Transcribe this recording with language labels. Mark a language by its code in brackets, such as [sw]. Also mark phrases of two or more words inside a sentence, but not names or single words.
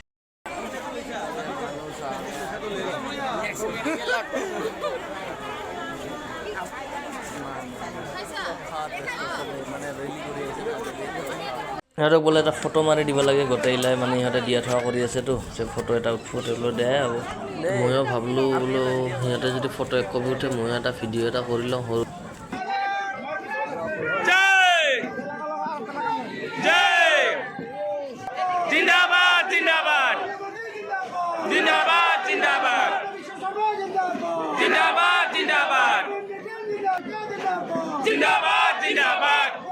[as] মানে ৰেলি কৰি আছে সিহঁতক বোলে এটা ফটো মাৰি দিব লাগে গোটেইলাই মানে সিহঁতে দিয়া থোৱা কৰি আছেতো যে ফটো এটা উঠিবলৈ দিয়ে আৰু ময়ো ভাবিলোঁ বোলো সিহঁতে যদি ফটো এক কপি উঠে ময়ো এটা ভিডিঅ' এটা কৰি লওঁ সৰু [hi] जिंदाबाद जिंदाबाद जिंदाबाद जिंदाबाद जिंदाबाद जिंदाबाद जिंदाबाद जिंदाबाद